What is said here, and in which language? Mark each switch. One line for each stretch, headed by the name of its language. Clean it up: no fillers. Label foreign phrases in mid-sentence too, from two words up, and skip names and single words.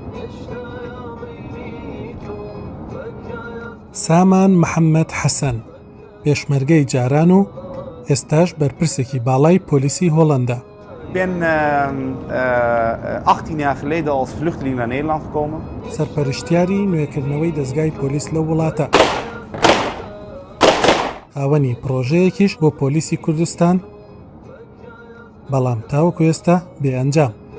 Central Kurdish: سامان محەممەد حەسەن پێشمەرگەی جاران و ئێستاش بەرپرسێکی باڵای پۆلیسی هۆڵەندا.
Dutch: Ik ben 18 jaar geleden als vluchteling naar Nederland gekomen.
Central Kurdish: سەرپەرشتیاری نوێکردنەوەی دەستگای پۆلیس لە وڵاتە. هاوەنی پرۆژەیەکیش بۆ پۆلیسی کوردستان، بەڵام تاوەکو ئێستا بێئەنجام.